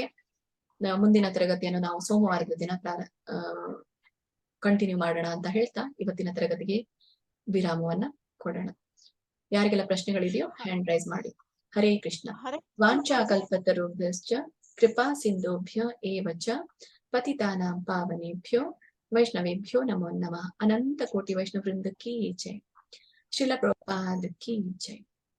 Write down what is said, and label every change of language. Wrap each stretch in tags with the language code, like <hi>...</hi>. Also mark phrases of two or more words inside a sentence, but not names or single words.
<kn>ಮುಂದಿನ ತರಗತಿಯನ್ನು ನಾವು ಸೋಮವಾರದ ದಿನ ಕಂಟಿನ್ಯೂ ಮಾಡೋಣ ಅಂತ ಹೇಳ್ತಾ ಇವತ್ತಿನ ತರಗತಿಗೆ ವಿರಾಮವನ್ನ ಕೊಡೋಣ. ಯಾರಿಗೆಲ್ಲ ಪ್ರಶ್ನೆಗಳಿದೆಯೋ</kn> <en>hand raise</en> <kn>ಮಾಡಿ.</kn> <sa>ಹರೇ ಕೃಷ್ಣ. ವಾಂಛಾ ಕಲ್ಪತರುಭ್ಯಶ್ಚ ಕೃಪಾ ಸಿಂಧುಭ್ಯ ಏವ ಚ ಪತಿತಾನಾಂ ಪಾವನೇಭ್ಯೋ ವೈಷ್ಣವೇಭ್ಯೋ ನಮೋ ನಮಃ. ಅನಂತ ಕೋಟಿ ವೈಷ್ಣವ ವೃಂದ</sa> <hi>की जय.</hi> <sa>ಶ್ರೀಲ ಪ್ರಭುಪಾದ</sa> <hi>की जय.</hi>